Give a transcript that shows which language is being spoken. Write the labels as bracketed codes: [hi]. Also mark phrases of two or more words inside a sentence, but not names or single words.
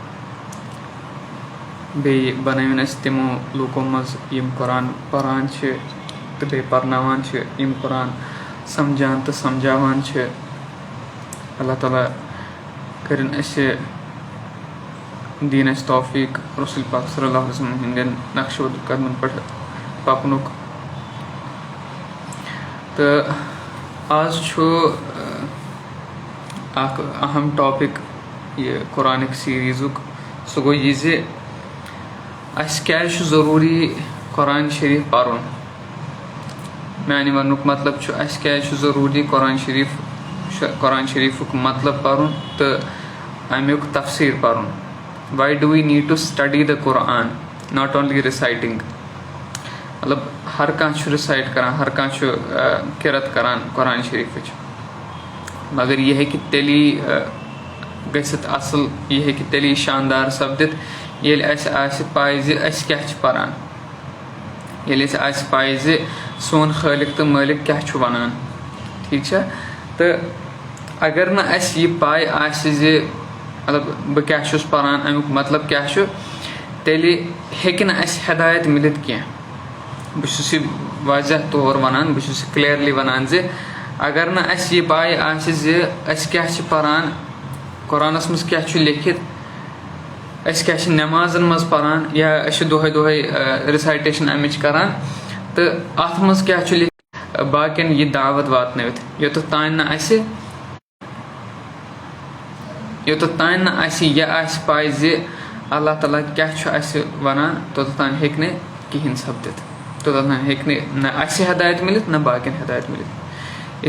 [ks] बे बनविन अस तिमो लूकों मज यम कुरान परान तो बे परनावान यम कुरान समझान तो समझावान अल्लाह ताला करिन अस दीन अस तौफीक रसूल पाक [ar] صلى الله عليه وسلم [ks] हिंदन नक्शो कदमन पे पकनुक। तो आज अख अहम टॉपिक ये कुरानिक सीरीजुक सह गो ये क्या ज़रूरी कुरान शरीफ पढ़ुन। माने वनुक मतलब क्या ज़रूरी कुरान शरीफुक मतलब पढ़ुन तो अमुक तफसीर पढ़ुन। [en] Why do we need to study the Quran, not only reciting? [ks] मतलब हर कह रिसाइट करान, हर कह किरत करान कुरान शरीफ, [ur] مگر یہ ہے کہ [ks] तेली गसित असल, [ur] یہ ہے کہ [ks] तेली शानदार सपदित ये पाए क्या परान, ये पाए सोन खालिक तो मालिक क्या वनान। [ur] ٹھیک ہے, [ks] तो अगर ना ये पाए मतलब बह क्या परान अमुक मतलब क्या तेली हेकि न हिदायत मिलित क्या। बह वाजह तौर वनान, बह क्लियरली वनान अगर न ये पाए क्या परान कुरानस मज क्या लिखित, क्या नमाजन मज परान या दोहे दोहे रिसाइटेशन अमिच करान, तो अत मज क्या लिखित बाकियन ये दावत वातनवित योत तान न योत तान यह पाए अल्लाह ताला क्या वनान, तोतान हेक्ने कहीं सपदित, तोतान हेक्ने न हिदायत मिलित न बाकियन हिदायत मिलित।